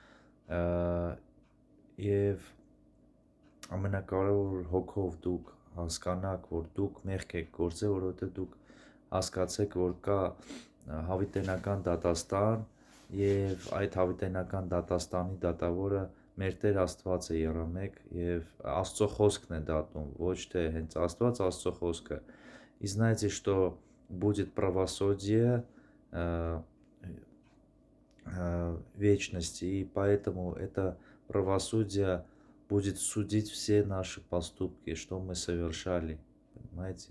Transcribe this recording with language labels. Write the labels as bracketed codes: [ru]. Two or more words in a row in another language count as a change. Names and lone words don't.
[hy] եւ ամենակարևորը հոգով դուք հասկանաք, որ դուք մեղք եք գործել, որովհետեւ դուք հասկացեք, որ կա հավիտենական դատաստան եւ այդ հավիտենական датաստանի դատավորը մեր Տեր Աստված է եռամեկ եւ Աստծո խոսքն է դատում, ոչ թե հենց Աստված Աստծո խոսքը։ [ru] И знаете, что будет правосудие вечности, и поэтому это правосудие будет судить все наши поступки, что мы совершали, понимаете?